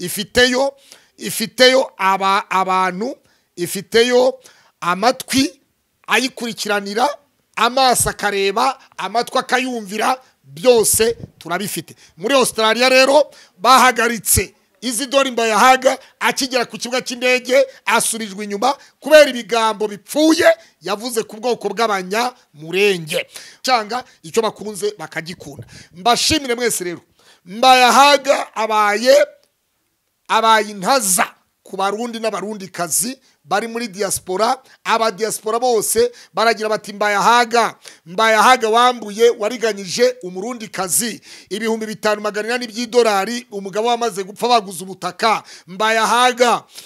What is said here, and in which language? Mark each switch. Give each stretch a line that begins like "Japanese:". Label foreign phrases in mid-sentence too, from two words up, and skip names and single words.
Rundi: ifiteyo abantu ifiteyo amatwi ayikurikiranira amaso akareba amatwi akayumvira byose turabifite muri Australia rero bahagaritse Isidore Mbayahaga akigera ku kibuga cy'indege asurijwe inyuma kubera ibigambo bipfuye yavuze ku bwoko bw'abanya murenge cyanga icyo bakunze bakagikunda mbashimire mwese rero Mbayahaga abaye intaza ku barundi n'abarundi kazi bari muri diaspora aba diaspora bose baragira bati Mbayahaga wambuye wariganyije umurundi kazi ibihumbi 5,400 by'idolari umugabo wamaze gupfa baguza ubutaka Mbayahaga